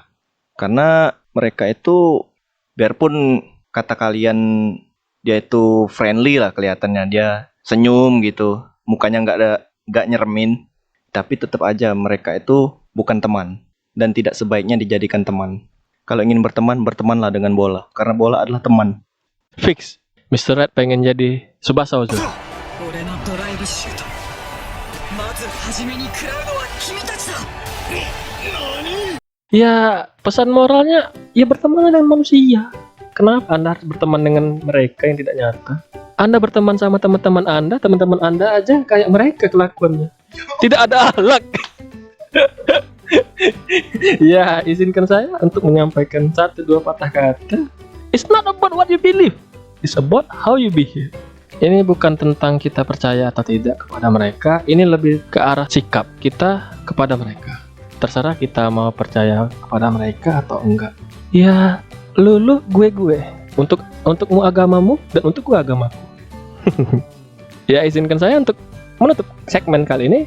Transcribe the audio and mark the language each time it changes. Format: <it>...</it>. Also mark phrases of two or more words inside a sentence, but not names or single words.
<id>Karena mereka itu, biarpun kata kalian dia itu friendly lah kelihatannya, dia senyum gitu, mukanya nggak nyeremin, tapi tetap aja mereka itu bukan teman dan tidak sebaiknya dijadikan teman. Kalau ingin berteman, bertemanlah dengan bola, karena bola adalah teman. Fix. Mr. Red pengen jadi Tsubasa Ozuna.</id> <ja>俺のドライブシュートまず初めに食らうのは君たちだ。</ja> <id>Ya, pesan moralnya ya berteman dengan manusia. Kenapa Anda harus berteman dengan mereka yang tidak nyata? Anda berteman sama teman-teman Anda aja kayak mereka kelakuannya. Tidak ada akhlak. Ya, izinkan saya untuk menyampaikan 1-2 patah kata.</id> <en>It's not about what you believe, it's about how you behave.</en> <id>Ini bukan tentang kita percaya atau tidak kepada mereka, ini lebih ke arah sikap kita kepada mereka. Terserah kita mau percaya kepada mereka atau enggak. Ya, lu gue. Untukmu agamamu dan untukku agamaku. Ya, izinkan saya untuk menutup segmen kali ini.</id>